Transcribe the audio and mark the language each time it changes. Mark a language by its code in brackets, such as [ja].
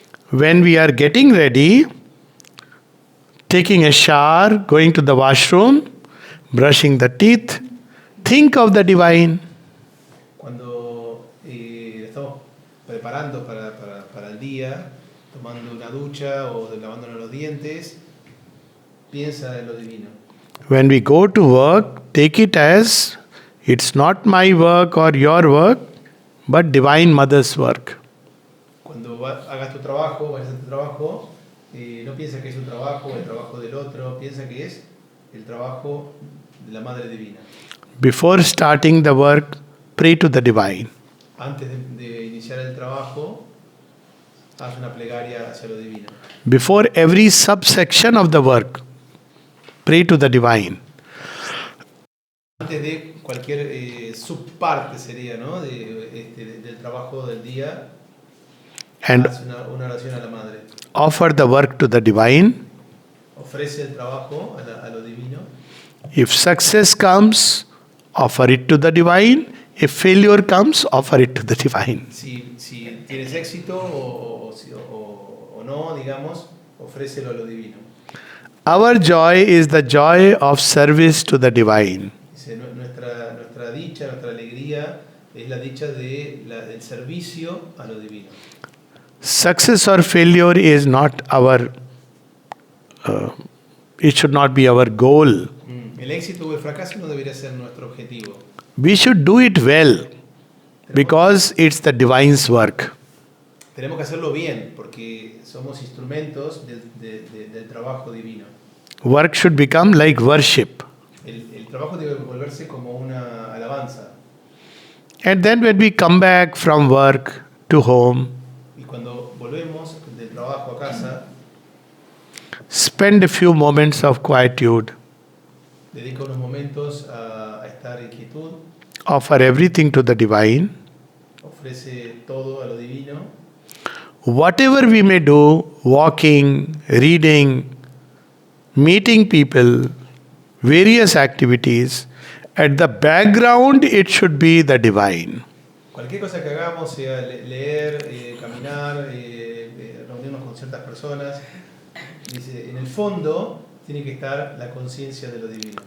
[en] When we are getting ready, taking a shower, going to the washroom, brushing the teeth, think of the divine. [es] Cuando estamos preparando para el día, tomando una ducha o lavándonos los dientes, piensa en lo divino. [en] When we go to work, take it as it's not my work or your work, but Divine Mother's work. [es] Cuando hagas tu trabajo, vayas a tu trabajo, no piensa que es un trabajo o el trabajo del otro, piensa que es el trabajo de la Madre Divina. [en] Before starting the work, pray to the divine. [es] Antes de iniciar el trabajo, haz una plegaria hacia lo divino. [en] Before every subsection of the work, pray to the divine. [es] Antes de cualquier subparte sería, ¿no? Del trabajo del día, [en] And [es] haz una oración a la Madre. [en] offer the work to the divine. [es] Ofrece el trabajo a lo divino. [en] If success comes, offer it to the divine. If failure comes, offer it to the divine. [es] Si tienes éxito o no, digamos, ofrécelo a lo divino. [en] Our joy is the joy of service to the divine. [es] Dice, nuestra dicha, nuestra alegría es la dicha del servicio a lo divino. [en] Success or failure is not our, it should not be our goal. [es] El éxito o el fracaso no debería ser nuestro objetivo. [en] We should do it well because it's the divine's work. [es] Tenemos que hacerlo bien porque somos instrumentos del trabajo divino. [en] Work should become like worship. [es] El trabajo debe volverse como una alabanza. [en] And then when we come back from work to home, [es] Y cuando volvemos del trabajo a casa, [en] spend a few moments of quietude. [es] dedica unos momentos a estar en quietud, [en] Offer everything to the divine. [es] ofrece todo a lo divino. [en] Whatever we may do, walking, reading, meeting people, various activities, at the background it should be the divine. [es] Cualquier cosa que hagamos, sea leer, caminar, reunirnos con ciertas personas, dice, en el fondo tiene que estar la conciencia de lo divino.